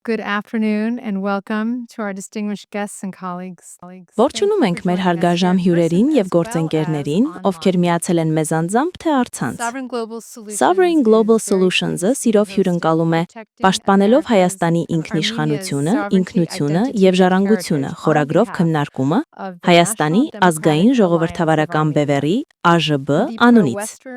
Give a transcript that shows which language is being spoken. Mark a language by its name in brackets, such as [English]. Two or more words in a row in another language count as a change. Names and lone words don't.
[English] Good afternoon and welcome to our distinguished guests and colleagues. [Armenian] Ողջունում ենք մեր հարգաժամ հյուրերին եւ գործընկերներին, ովքեր միացել են մեզ անձամբ թե առցանց։ Sovereign Global Solutions-ը սիրով հյուրընկալում է պաշտպանելով Հայաստանի ինքնիշխանությունը, ինքնությունը եւ ժառանգությունը խորագրով քննարկումը Հայաստանի ազգային ժողովրդավարական բևեռի ԱԺԲ անունից։